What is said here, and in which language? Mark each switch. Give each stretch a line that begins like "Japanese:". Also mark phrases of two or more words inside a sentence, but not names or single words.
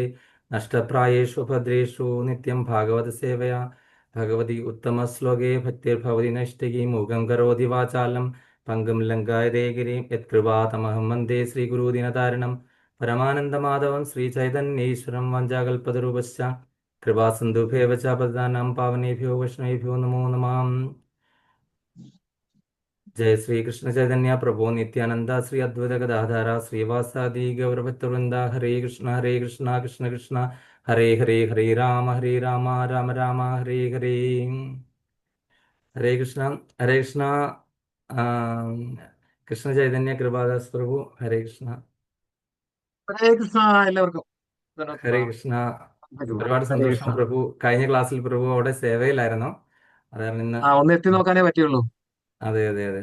Sanskrit: നഷ്ടപ്രായേഷു ഭദ്രേഷു നിത്യം ഭാഗവത സേവയാ ഭഗവതി ഉത്തമ ശ്ലോകേ ഭക്തിർഭവതി നൈഷ്ഠികീ മൂകം കരോതി വാചാലം പങ്കും ലങ്കായതേ ഗിരിം യത്കൃപാതമഹം വന്ദേ ശ്രീഗുരുദിനതാരണം പരമാനന്ദമാധവം ശ്രീചൈതന്യേശ്വരം വഞ്ചാകൽപതരൂപശ്ച കൃപാസിന്ധുഭേവ ച പതിതാനാം പാവനേഭ്യോ വൈഷ്ണവേഭ്യോ നമോ നമാം. जय श्री कृष्ण चैतन्य प्रभु नित्यानंदा श्री अद्वैत गदाधरा श्रीवासादि गौरभक्तवृंदा हरे कृष्ण कृष्ण कृष्ण हरे हरे हरे राम राम राम हरे हरे. हरे कृष्ण. हरे कृष्ण.
Malayalam: ആ, കൃഷ്ണ ചൈതന്യ കൃപാദാസ് പ്രഭു ഹരേ കൃഷ്ണ. ഹരേ കൃഷ്ണ. എല്ലാവർക്കും ഹരേ കൃഷ്ണ. ഒരുപാട് ഹരേ സന്തോഷം കൃഷ്ണ. പ്രഭു. കഴിഞ്ഞ ക്ലാസ്സിൽ പ്രഭു അവിടെ സേവയിലായിരുന്നു. അതാണ് ഇന്ന്. ഒന്ന് എത്തി നോക്കാനേ പറ്റുള്ളൂ. അതെ അതെ അതെ.